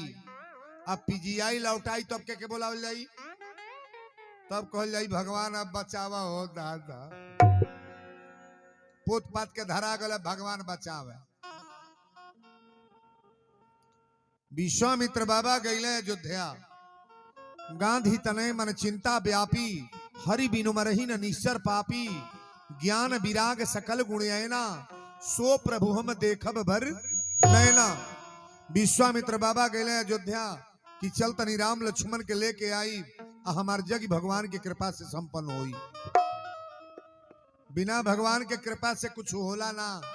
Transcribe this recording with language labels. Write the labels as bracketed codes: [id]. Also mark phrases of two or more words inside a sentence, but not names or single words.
[bho] अब पीजीआई लौटाई तब के बोलावल जाई? तब कहल जाई भगवान अब बचावा हो दादा। पोत पात के धरा गल भगवान बचावे। विश्वामित्र बाबा गईले अयोध्या। [awa] गांधी तनय मन चिंता व्यापी, हरि बिनु मरहि न निश्चर पापी। ज्ञान विराग सकल गुण ऐना, सो प्रभु हम देखब भर नैना। [bho] विश्वामित्र बाबा गए अयोध्या कि चल तनी राम लक्ष्मण के लेके आई, हमार जग भगवान की कृपा से संपन्न होई। बिना भगवान के कृपा से कुछ होला ना।